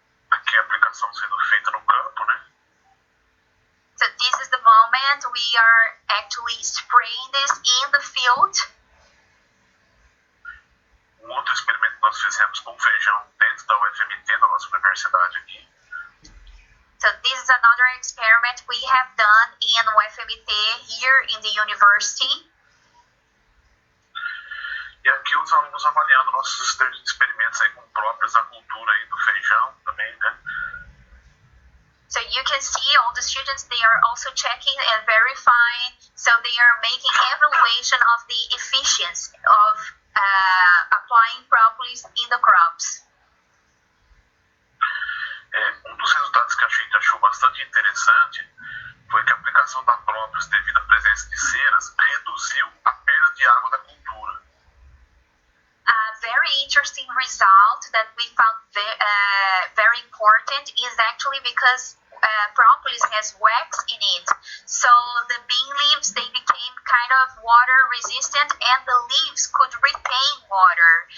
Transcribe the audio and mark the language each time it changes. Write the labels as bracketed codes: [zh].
[pt] Aqui a aplicação sendo feita no campo, né? [en] So this is the moment we are actually spraying this in the field. [pt] Um outro experimento que nós fizemos com feijão dentro da UFMT, da nossa universidade aqui. [en] So this is another experiment we have done in UFMT here in the university. [pt] E aqui os alunos avaliando nossos experimentos aí com próprios da cultura aí do feijão também, né? [en] So you can see all the students, they are also checking and verifying, so they are making evaluation of the efficiency of applying propolis in the crops. [pt] Um dos resultados que a gente achou bastante interessante foi que a aplicação da própolis devido à presença de ceras reduziu a perda de água da cultura. [en] A very interesting result that we found very important is actually because propolis has wax in it, so the bean leaves, they became kind of water resistant and the leaves could retain water.